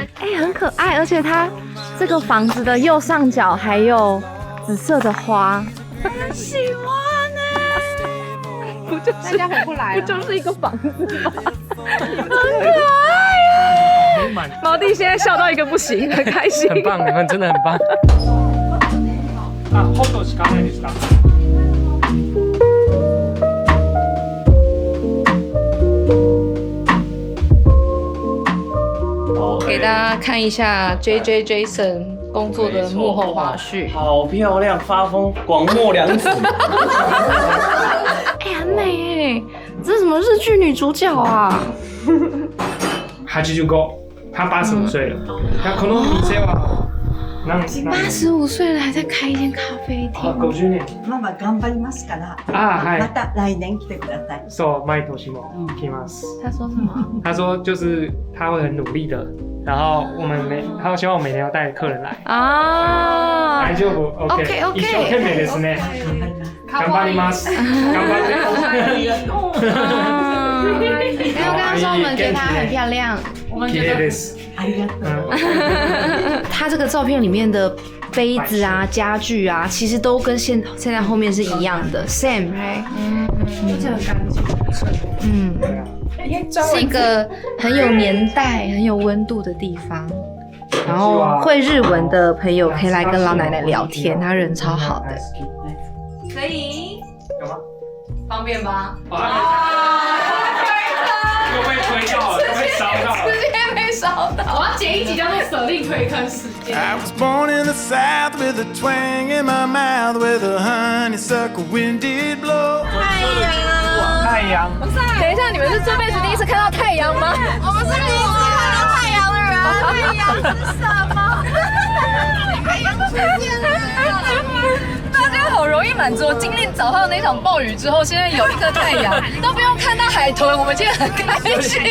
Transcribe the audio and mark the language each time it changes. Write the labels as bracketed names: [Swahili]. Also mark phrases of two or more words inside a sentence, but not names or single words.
[Chinese] 很可爱，而且它这个房子的右上角还有紫色的花，很喜欢不就是大家回不来了？不就是一个房子吗？很可爱耶！毛弟现在笑到一个不行，很开心。很棒，你们真的很棒。 [Japanese] ホットしかないですか？ [Chinese] 给大家看一下 JJ Jason 工作的幕后花絮。好漂亮，发疯，广末凉子。很美耶！这是什么日剧女主角啊 85，她85岁了。那 [Japanese] この店は [Chinese] 85岁了还在开一间咖啡厅。 50年。 [Japanese] ママ頑張りますから。はい。また来年来てください。そう、毎年も来ます。 [Chinese] 他说什么？他说就是他会很努力的，然後他希望我每年要帶客人來。 [Japanese] 大丈夫 ？OK。一生懸命ですね。頑張ります。頑張って。 [Chinese] 没有跟他说我们觉得她很漂亮。 [Japanese] 綺麗です。 [Chinese] 他这个照片里面的杯子啊、家具啊，其实都跟现在后面是一样的 ，same，而且很干净。是一个很有年代、很有温度的地方。然后会日文的朋友可以来跟老奶奶聊天，她人超好的。可以？有吗？方便吗？又被推到了，又被烧到了。直接被烧到。我要剪一集叫做“舍令推坑时间”。 [English] I was born in the South with a twang in my mouth, with a honeysuckle wind did blow. [Chinese] 太阳。等一下，你们是这辈子第一次看到太阳吗？我们是第一次看到太阳的人。太阳是什么？太阳出现了。大家好容易满足，经历早上那场暴雨之后，现在有一个太阳，都不用看到海豚，我们今天很开心。